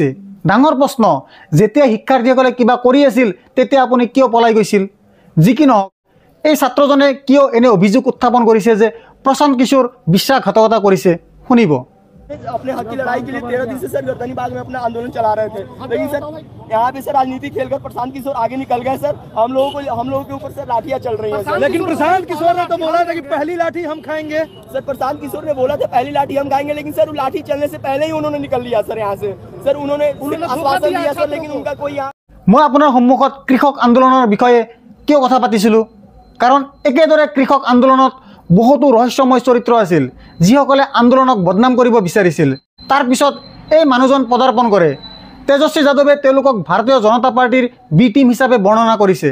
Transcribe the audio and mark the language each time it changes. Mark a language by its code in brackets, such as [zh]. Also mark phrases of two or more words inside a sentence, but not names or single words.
[as] ডাঙৰ প্ৰশ্ন, যেতিয়া শিক্ষাৰ্থীসকলে কিবা কৰি আছিল তেতিয়া আপুনি কিয় পলাই গৈছিল? যি কি নহওক, এই ছাত্ৰজনে কিয় এনে অভিযোগ উত্থাপন কৰিছে যে প্ৰশান্ত কিশোৰ বিশ্বাসঘাতকতা কৰিছে, শুনিব। [hi] अपने हक की लड़ाई के लिए 13 दिन से सर गर्दनी बाग में अपना आंदोलन चला रहे थे, लेकिन सर यहाँ पे सर राजनीति खेलकर प्रशांत किशोर आगे निकल गए। सर हम लोगों के ऊपर सर लाठियां चल रही हैं सर। लेकिन प्रशांत किशोर ने तो बोला था कि पहली लाठी हम खाएंगे। सर प्रशांत किशोर ने बोला था पहली लाठी हम खाएंगे, लेकिन सर लाठी चलने से पहले ही उन्होंने निकल लिया सर यहाँ से। सर उन्होंने आश्वासन दिया सर, लेकिन उनका कोई यहाँ। [as] মই আপোনাৰ সন্মুখত কৃষক আন্দোলনৰ বিষয়ে কিয় কথা পাতিছিলোঁ? কাৰণ একেদৰে কৃষক আন্দোলনত বহুতো ৰহস্যময় চৰিত্ৰ আছিল, যিসকলে আন্দোলনক বদনাম কৰিব বিচাৰিছিল। তাৰ পিছত এই মানুহজন পদাৰ্পণ কৰে। তেজস্বী যাদৱে তেওঁলোকক ভাৰতীয় জনতা পাৰ্টিৰ বি টিম হিচাপে বৰ্ণনা কৰিছে।